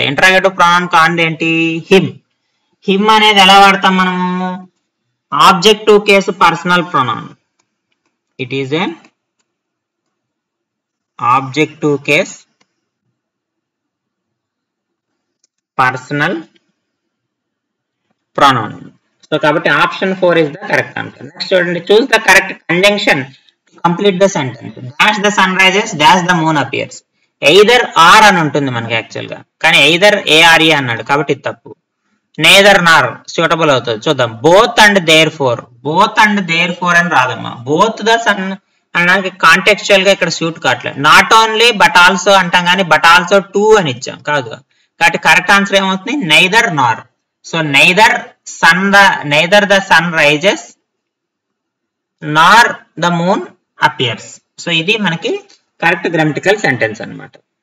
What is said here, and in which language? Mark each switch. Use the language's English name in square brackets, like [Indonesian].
[Telugu] Interrogative pronoun కానిది ఏంటి, him. Him అనేది ఎలా వాడతాం మనము, objective case personal pronoun. [English] It is a objective case personal pronoun. [Telugu] So కాబట్టి option 4 [English] is the correct answer. Next [Telugu] చూడండి, [English] Choose the correct conjunction to complete the sentence. Dash the sun rises, dash the moon appears. [Telugu] Either are అని ఉంటుంది మనకి actual గా, కానీ either ARE అన్నాడు కాబట్టి ఇది తప్పు. నేదర్ నార్ సూటబుల్ అవుతుంది. చూద్దాం, both and there four. Both and there four అని రాదమ్మా. బోత్ ద సన్ అనడానికి కాంటెక్చువల్ గా ఇక్కడ సూట్ కావట్లేదు. నాట్ ఓన్లీ బట్ ఆల్సో అంటాం కానీ బట్ ఆల్సో 2 అని ఇచ్చాం కాదు. కాబట్టి కరెక్ట్ ఆన్సర్ ఏమవుతుంది, neither Nar. [English] So neither the sun rises nor the moon appears. [Telugu] So ఇది మనకి కరెక్ట్ గ్రామటికల్ సెంటెన్స్ అన్నమాట.